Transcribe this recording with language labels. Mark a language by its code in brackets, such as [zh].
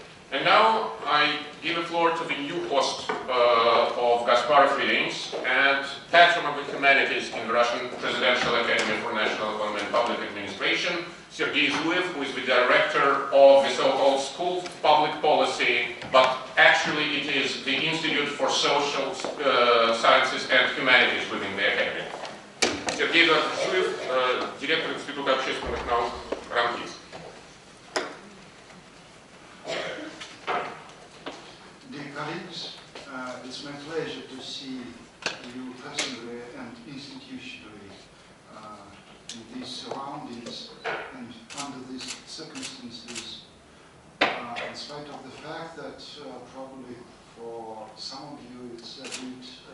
[en] And now I give the floor to the new host of Gasparov readings and patron of the humanities in the Russian Presidential Academy for National Economy and Public Administration, Sergei Zuev, who is the director of the so-called School of Public Policy, but actually it is the Institute for Social Sciences and Humanities within the Academy. [ru] Sergei Zuev, директор Института общественных наук РАНХИС. [en] Dear colleagues, it's my pleasure to see you personally and institutionally in these surroundings and under these circumstances, in spite of the fact that probably for some of you it's a bit